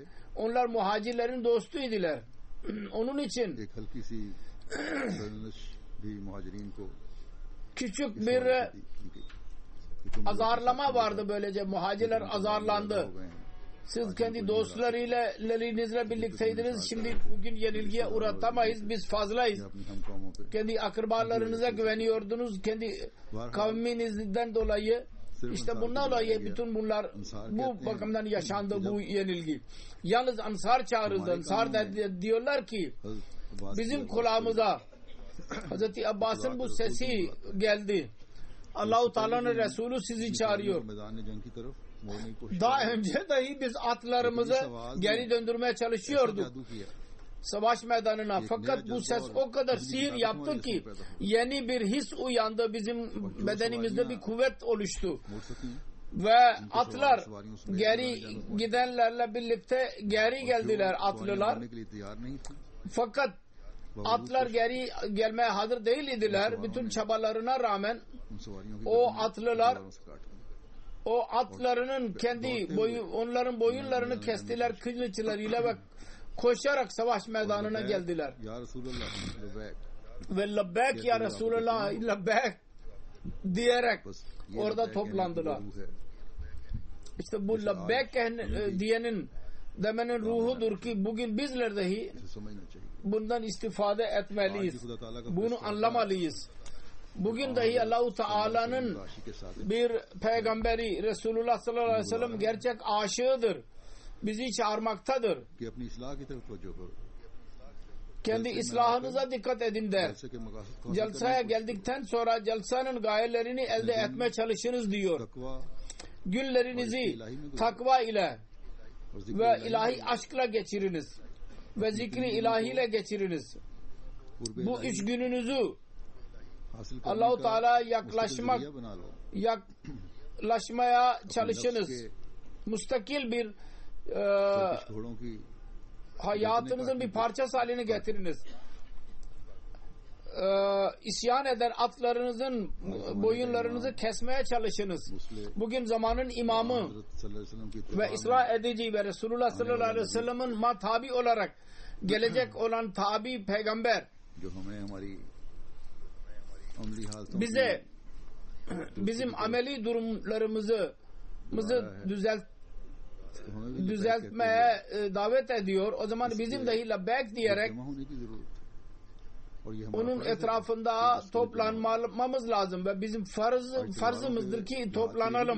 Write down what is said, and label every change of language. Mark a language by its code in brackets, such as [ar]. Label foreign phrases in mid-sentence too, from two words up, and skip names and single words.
[tr] Onlar muhacirlerin dostu idiler. Onun için [ur] ایک ہلکی سی رنجش بھی مہاجرین کو [tr] küçük bir azarlama vardı, böylece muhacirler azarlandı. Siz kendi dostlarınızla birlikteydiniz. Şimdi bugün yenilgiye uğratamayız. Biz fazlayız. [ur] اپنی ہم قوموں پہ [tr] Kendi akrabalarınıza güveniyordunuz. Kendi kavminizden dolayı. İşte bundan dolayı bütün bunlar bu bakımdan yaşandı bu yenilgi. Yalnız Ansar çağrıldı. Ansar diyorlar ki bizim kulağımıza Hazreti Abbas'ın bu sesi geldi. Allah-u Teala'nın Resulü sizi çağırıyor. [ur] میدان جنگ کی طرف موڑنے کی کوشش [tr] Daha önce dahi biz atlarımızı geri döndürmeye çalışıyorduk [ur] جادو کیا [tr] savaş meydanına. Fakat bu ses o kadar sihir yaptı ki yeni bir his uyandı. Bizim bedenimizde bir kuvvet oluştu. [ur] موڑ سکی [tr] Ve atlar geri gidenlerle birlikte geri geldiler atlılar. [ur] موڑنے کے لیے تیار نہیں تھی [tr] Fakat atlar geri gelmeye hazır değil idiler. Bütün çabalarına rağmen [ur] ان سواریوں کی [tr] o [ur] गर्दनें [tr] atlılar [ur] تلواروں سے کاٹ دی [tr] o atlarının onların boyunlarını kestiler kılıçlarıyla ve koşarak savaş meydanına geldiler. [ar] يا رسول الله لبيك [tr] Ve [ar] لبيك يا رسول الله لبيك [tr] diyerek [ur] بس یہ [tr] orada [ur] لبیک کہنے کی [tr] toplandılar. [ur] روح ہے [tr] İşte bu labbek diyenin demenin ruhudur ki bugün bizler dahi [ur] اسے سمجھنا چاہیے [tr] bundan istifade [ur] आज [tr] etmeliyiz. [ur] بھی خدا تعالیٰ کا [tr] Bunu anlamalıyız. Bugün dahi Allah-u Teala'nın [ur] راشی کے ساتھ [tr] bir peygamberi Resulullah [ar] صلى الله عليه وسلم [tr] gerçek aşığıdır. Bizi çağırmaktadır. [ur] کہ اپنی اصلاح کی طرف توجہ کرو [tr] Kendi islahınıza dikkat edin der. [ur] جلسے کے مقاصد کو حاصل [tr] Celsaya geldikten sonra celsanın gayelerini elde etmeye çalışınız diyor. [ur] तकवा [tr] Günlerinizi takva ile [ur] اور ذکر [tr] ve ilahi aşkla geçiriniz. Ve zikri ilahiyle geçiriniz. [ur] कुर्ब [tr] Bu [ur] इलाही [tr] üç gününüzü [ur] حاصل کرنے [tr] Allah-u [ur] का [tr] Teala [ur] مستقل ذریعہ بنا لو [tr] yaklaşmaya [ur] नफ्स [tr] çalışınız. [ur] के [tr] Müstakil bir [ur] سرکش گھوڑوں کی [tr] hayatınızın bir parçası haline getiriniz. İsyan eden atlarınızın boyunlarınızı kesmeye çalışınız. Bugün zamanın imamı [ur] हजरत [ar] صلى الله عليه وسلم [ur] की [tr] ve [ur] इत्तिबा [tr] İsra edici ve Resulullah [ar] صلى الله عليه وسلم [tr] tabi olarak gelecek olan tabi peygamber [ur] میں جو ہمیں ہماری عملی حالتوں [tr] bize bizim ameli durumlarımızı düzeltmeye davet ediyor. O zaman bizim dahi labbek diyerek onun etrafında toplanmamız lazım ve bizim farzımızdır ki toplanalım.